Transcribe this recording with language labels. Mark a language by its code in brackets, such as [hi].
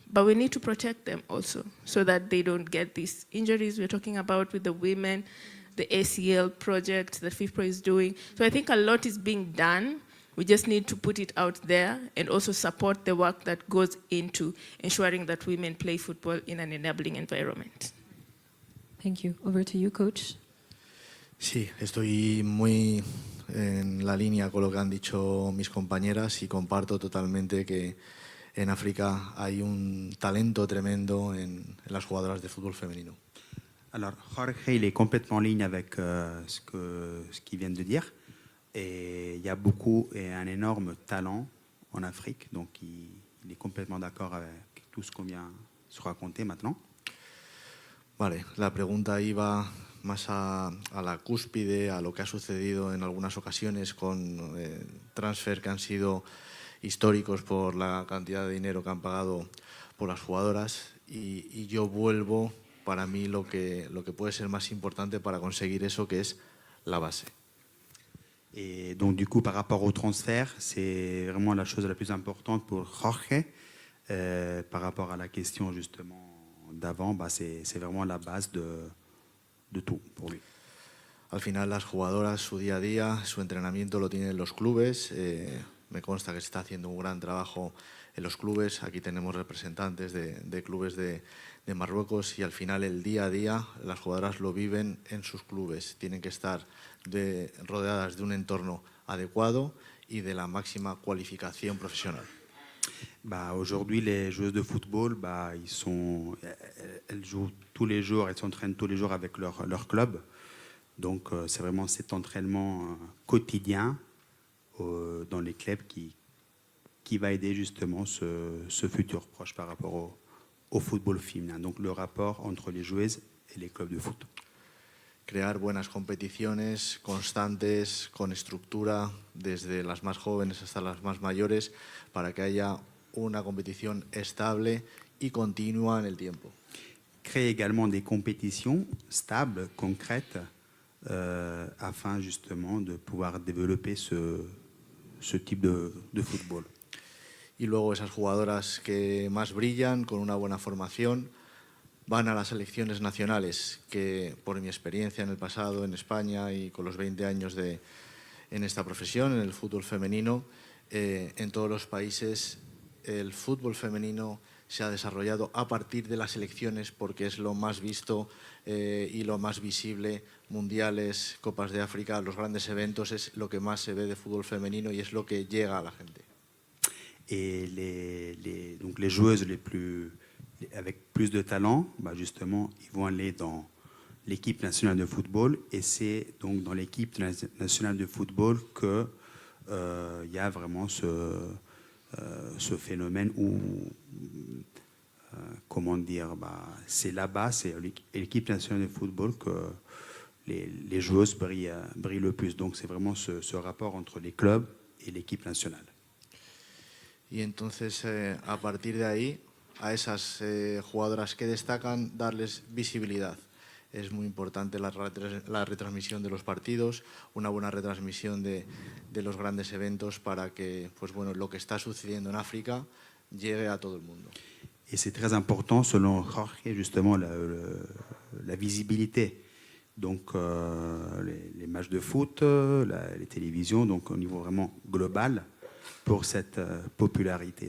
[en] But we need to protect them also so that they don't get these injuries we're talking about with the women, the ACL project that FIFPRO is doing. So I think a lot is being done. We just need to put it out there and also support the work that goes into ensuring that women play football in an enabling environment. Thank you. Over to you, Coach. [es] Sí, estoy muy en la línea con lo que han dicho mis compañeras y comparto totalmente que en África hay un talento tremendo en las jugadoras de fútbol femenino. [fr] Alors, Jorge, il est complètement en ligne avec ce qu'ils viennent de dire. Et il y a beaucoup et un énorme talent en Afrique. Donc, il est complètement d'accord avec tout ce qu'on vient de se raconter maintenant. [es] Vale, la pregunta iba más a la cúspide, a lo que ha sucedido en algunas ocasiones con transfer que han sido históricos por la cantidad de dinero que han pagado por las jugadoras. Y yo vuelvo para mí lo que puede ser más importante para conseguir eso, que es la base. [fr] Et donc du coup, par rapport au transfert, c'est vraiment la chose la plus importante pour Jorge. Par rapport à la question justement d'avant, c'est vraiment la base de tout pour lui. [es] Al final las jugadoras, su día a día, su entrenamiento lo tienen los clubes. Me consta que se está haciendo un gran trabajo en los clubes. Aquí tenemos representantes de clubes de Marruecos, y al final el día a día las jugadoras lo viven en sus clubes. Tienen que estar rodeadas de un entorno adecuado y de la máxima cualificación profesional. [fr] Aujourd'hui, les joueuses de football, elles jouent tous les jours, elles s'entraînent tous les jours avec leur club. Donc c'est vraiment cet entraînement quotidien dans les clubs qui va aider justement ce futur proche par rapport au football féminin. Donc le rapport entre les joueuses et les clubs de foot. [es] Crear buenas competiciones constantes, con estructura, desde las más jóvenes hasta las más mayores, para que haya una competición estable y continua en el tiempo. [fr] Créer également des compétitions stables, concrètes, afin justement de pouvoir développer ce type de football. [es] Y luego esas jugadoras que más brillan, con una buena formación, van a las selecciones nacionales, que por mi experiencia en el pasado en España y con los 20 años en esta profesión, en el fútbol femenino, en todos los países el fútbol femenino se ha desarrollado a partir de las selecciones porque es lo más visto y lo más visible, mundiales, Copas de África, los grandes eventos, es lo que más se ve de fútbol femenino y es lo que llega a la gente. [fr] Et donc les joueuses avec plus de talent, bah justement, ils vont aller dans l'équipe nationale de football et c'est donc dans l'équipe nationale de football que y a vraiment ce phénomène où, comment dire, bah, c'est là-bas, c'est l'équipe nationale de football que les joueuses brillent le plus. Donc c'est vraiment ce rapport entre les clubs et l'équipe nationale. [es] Y entonces, a partir de ahí, a esas jugadoras que destacan, darles visibilidad. Es muy importante la retransmisión de los partidos, una buena retransmisión de los grandes eventos para que pues bueno, lo que está sucediendo en África llegue a todo el mundo. [fr] Et c'est très important, selon Jorge, justement, la visibilité. Donc, les matchs de foot, les télévisions, donc au niveau vraiment global, pour cette popularité.